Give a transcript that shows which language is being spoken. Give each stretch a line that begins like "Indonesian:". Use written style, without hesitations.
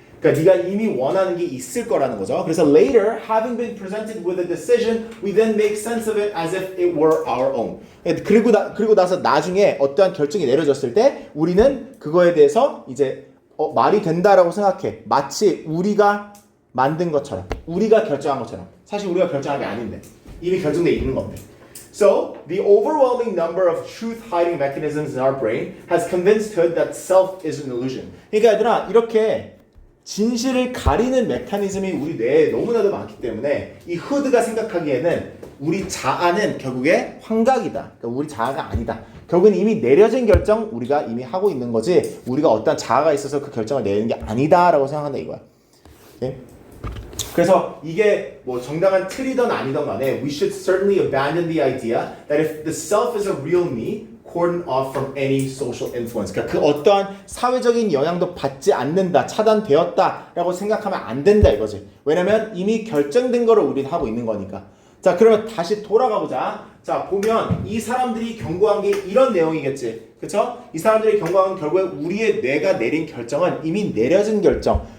Korean: 그러니까 네가 이미 원하는 게 있을 거라는 거죠.
English: 그래서 later, having been presented with a decision, we then make sense of it as if it were our own.
Korean: 그리고 나서 나중에 어떠한 결정이 내려졌을 때 우리는 그거에 대해서 이제 말이 된다라고 생각해. 마치 우리가 만든 것처럼, 우리가 결정한 것처럼. 사실 우리가 결정한 게 아닌데 이미 결정돼 있는 건데.
English: So, the overwhelming number of truth-hiding mechanisms in our brain has convinced Hood that self is an illusion.
Korean: 그러니까 얘들아 이렇게 진실을 가리는 메커니즘이 우리 뇌에 너무나도 많기 때문에 이 후드가 생각하기에는 우리 자아는 결국에 환각이다. 그러니까 우리 자아가 아니다. 결국은 이미 내려진 결정 우리가 이미 하고 있는 거지 우리가 어떤 자아가 있어서 그 결정을 내리는 게 아니다라고 생각한다 이거야. 오케이? 그래서 이게 뭐 정당한 틀이든 아니든 간에
English: we should certainly abandon the idea that if the self is a real me cordon off from any social influence.
Korean: 그러니까 그 어떠한 사회적인 영향도 받지 않는다, 차단되었다라고 생각하면 안 된다 이거지. 왜냐면 이미 결정된 거를 우리는 하고 있는 거니까. 자, 그러면 다시 돌아가 보자. 자, 보면 이 사람들이 경고한 게 이런 내용이겠지. 그쵸? 이 사람들이 경고한 결국에 우리의 뇌가 내린 결정은 이미 내려진 결정.